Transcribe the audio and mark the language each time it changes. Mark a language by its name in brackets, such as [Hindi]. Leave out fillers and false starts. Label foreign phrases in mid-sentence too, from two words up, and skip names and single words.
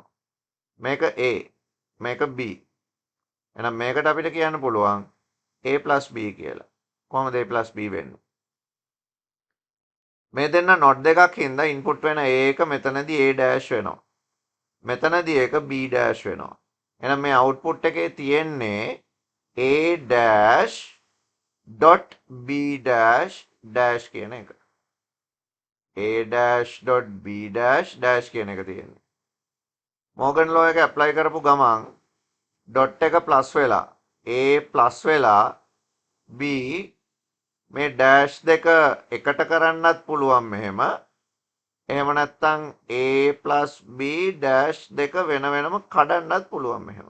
[Sinhala] මේක A, මේක B. එහෙනම් මේකට අපිට කියන්න පුළුවන් [English] A plus B [Sinhala] කියලා. කොහොමද [English] A plus B [Sinhala] වෙන්නේ? මේ දෙන්න not දෙකක් හින්දා ඉන්පුට් වෙන A එක මෙතනදී [English] A dash [Sinhala] වෙනවා. මෙතනදී ඒක [English] B dash [Sinhala] වෙනවා. එහෙනම් මේ අවුට්පුට් එකේ තියෙන්නේ [English] A dash dot B dash dash [Sinhala] කියන එක. [English] A dash dot B dash dash [Sinhala] කියන එක තියෙන්නේ. [English] Morgan law [Sinhala] එක ඇප්ලයි කරපු ගමන් ඩොට් එක ප්ලස් වෙලා A ප්ලස් වෙලා B මේ ඩෑෂ් දෙක එකට කරන්නත් පුළුවන් මෙහෙම. එහෙම නැත්නම් [English] A plus B [Sinhala] ඩෑෂ් දෙක වෙන වෙනම කඩන්නත් පුළුවන් මෙහෙම.